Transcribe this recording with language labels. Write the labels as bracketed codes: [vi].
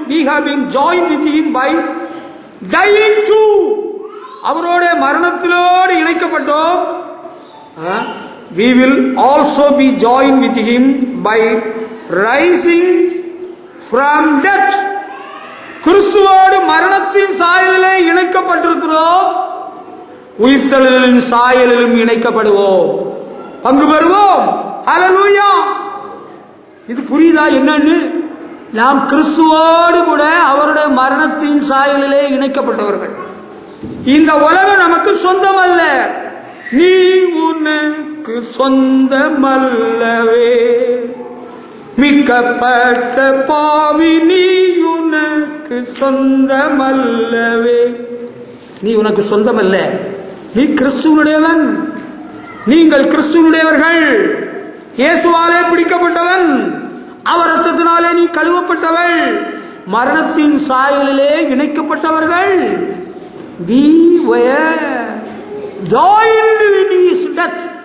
[en] we have been joined with him by dying too. [ta] அவரோட மரணத்திலோடு இணைக்கப்பட்டோம். [en] we will also be joined with him by rising from death. [ta] கிறிஸ்துவோடு மரணத்தின் சாயலிலே இணைக்கப்பட்டிருக்கிறோம், உயிர்த்தெழுதலின் சாயலிலும் இணைக்கப்படுவோம், பங்கு பெறுவோம். ஹல்லேலூயா. இது புரியுதா என்னன்னு? நாம் கிறிஸ்துவோடு கூட அவருடைய மரணத்தின் சாயலிலே இணைக்கப்பட்டவர்கள். இந்த உலகம் நமக்கு சொந்தம் அல்ல. நீ உனக்கு சொந்தமல்லவே, மீட்கப்பட்ட பாவி நீ உனக்கு சொந்தமல்லவே. நீ உனக்கு சொந்தமல்ல, நீ கிறிஸ்துவனுடையவன். நீங்கள் கிறிஸ்துவனுடையவர்கள். இயேசுவாலே பிடிக்கப்பட்டவன், அவர் ரத்தத்தினாலே நீ கழுவப்பட்டவள், மரணத்தின் சாயலிலே இணைக்கப்பட்டவர்கள். [en] we were joined in his death.